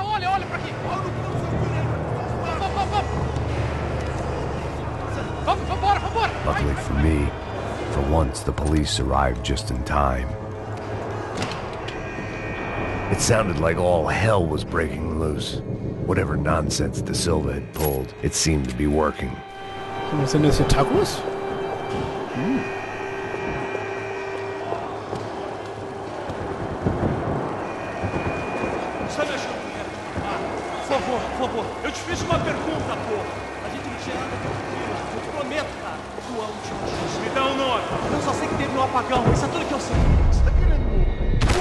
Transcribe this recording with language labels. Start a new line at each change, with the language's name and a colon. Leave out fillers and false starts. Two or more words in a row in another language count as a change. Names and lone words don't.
English: Luckily for me, for once the police arrived just in time. It sounded like all hell was breaking loose. Whatever nonsense De Silva had pulled, it seemed to be working.
German: Sind das hier Tacos?
Portuguese: Por favor, eu te fiz uma pergunta, porra. A gente não tinha nada a eu te prometo, cara. Tua última chance. Me dá um nome. Eu só sei que teve um apagão. Isso é tudo que eu sei. Você tá querendo morrer?